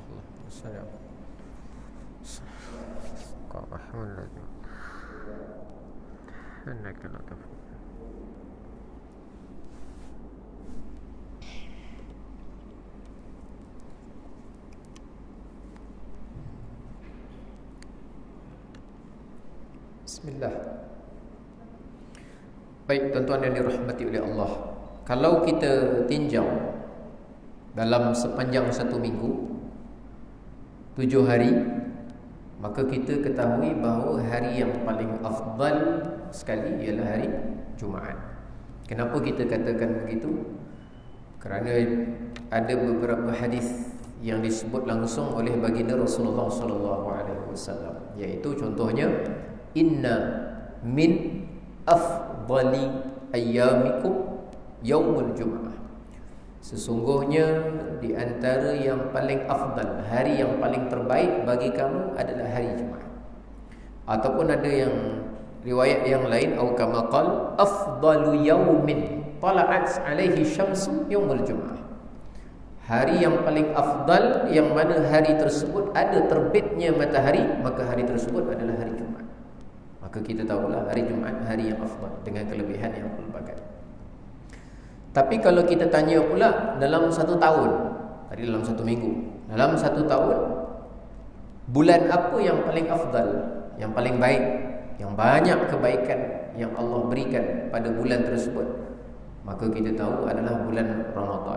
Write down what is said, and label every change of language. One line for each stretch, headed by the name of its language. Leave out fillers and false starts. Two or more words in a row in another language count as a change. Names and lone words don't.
Malay: السلام الرحمن الرحيم إنك لا تفعل. Bismillah. Baik tuan-tuan yang dirahmati oleh Allah, kalau kita tinjau dalam sepanjang satu minggu 7 hari, maka kita ketahui bahawa hari yang paling afdal sekali ialah hari Jumaat. Kenapa kita katakan begitu? Kerana ada beberapa hadis yang disebut langsung oleh baginda Rasulullah
Arabic: صلى الله عليه وسلم,
Malay: iaitu contohnya
Arabic: إن من أفضل أيامكم يوم الجمعة.
Malay: Sesungguhnya di antara yang paling afdal, hari yang paling terbaik bagi kamu adalah hari Jumaat. Ataupun ada yang riwayat yang lain,
Arabic: أو كما قال أفضل يوم طلعت عليه الشمس يوم الجمعة.
Malay: Hari yang paling afdal yang mana hari tersebut ada terbitnya matahari, maka hari tersebut adalah hari Jumaat. Maka kita tahulah hari Jumaat hari yang afdal dengan kelebihan yang pelbagai. Tapi kalau kita tanya pula dalam satu tahun, tadi dalam satu minggu, dalam satu tahun, bulan apa yang paling afdal, yang paling baik, yang banyak kebaikan yang Allah berikan pada bulan tersebut, maka kita tahu adalah bulan Ramadan.